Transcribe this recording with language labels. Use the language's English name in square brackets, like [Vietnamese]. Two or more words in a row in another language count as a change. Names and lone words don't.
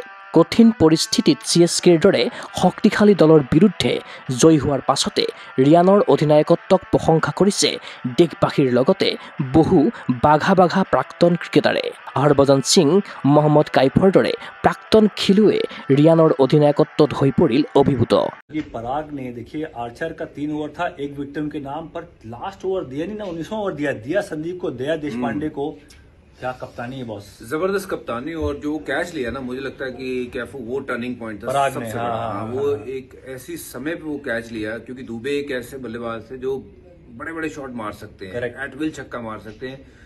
[Assamese] কঠিন পৰিস্থিতিত CSKৰ দৰে শক্তিশালী দলৰ বিৰুদ্ধে জয়ী হোৱাৰ পাছতে ৰিয়ানৰ অধিনায়কত্বক প্ৰশংসা কৰিছে দেশবাসীৰ লগতে বহু বাঘা বাঘা প্ৰাক্তন ক্ৰিকেটাৰে। হৰভজন সিং, মহম্মদ কাইফৰ দৰে প্ৰাক্তন খেলুৱৈ ৰিয়ানৰ অধিনায়কত্বত হৈ পৰিল অভিভূত। [Hindi] पराग ने देखिए आर्चर का 3 ओवर था, एक विकेट उनके नाम पर, लास्ट ओवर दिया नहीं ना, 19वां ओवर दिया संदीप को, दिया देशपांडे को। क्या कप्तानी है बॉस, जबरदस्त कप्तानी और जो कैच लिया ना, मुझे लगता है कि कैफू वो [English] turning point [Hindi] था पराग ने। सबसे बड़ा। वो एक ऐसी समय पे वो कैच लिया, क्योंकि दुबे एक ऐसे बल्लेबाज थे जो बड़े बड़े शॉट मार सकते हैं, [English] at will [Hindi] छक्का मार सकते हैं।